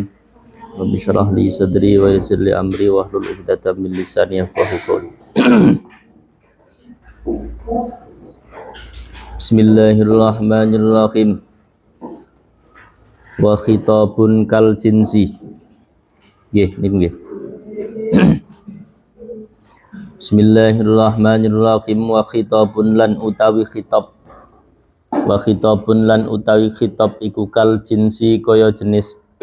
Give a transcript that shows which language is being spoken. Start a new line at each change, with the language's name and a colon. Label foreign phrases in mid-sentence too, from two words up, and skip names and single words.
Arabic: رب اشرح لي صدري ويسر لي أمري واحلل عقدة من لساني يفقهوا قولي. بسم الله الرحمن الرحيم. وخطاب كالجنس.
Javanese: Nggih, niku nggih.
Arabic: بسم الله الرحمن الرحيم. وخطاب
Javanese: lan utawi khitab.
Arabic: وخطاب
Javanese: lan utawi khitab iku
Arabic: كالجنس
Javanese: kaya jenis.